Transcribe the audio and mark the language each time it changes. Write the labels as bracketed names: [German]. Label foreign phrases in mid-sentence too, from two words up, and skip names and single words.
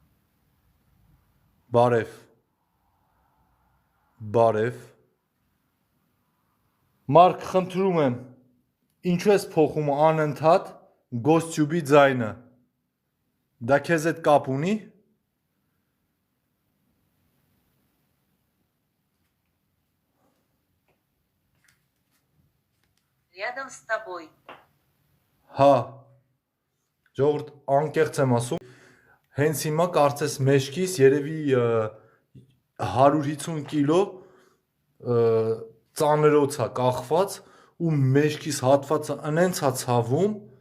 [Armenian] Բարև։ Բարև։ Մարկ, խնդրում եմ, ինչու ես փոխում անընդհատ Գոսթյուբի ձայնը։ Դա քեզ հետ կապ ունի։ [Russian] Рядом с тобой. [Armenian] Հա։ Ժողովուրդ անկեղծ եմ ասում։ Հենց հիմա կարծես մեջքիս երևի 150 կիլո ծանրոց է կախված ու մեջքիս հատվածը ընենց է ցավում։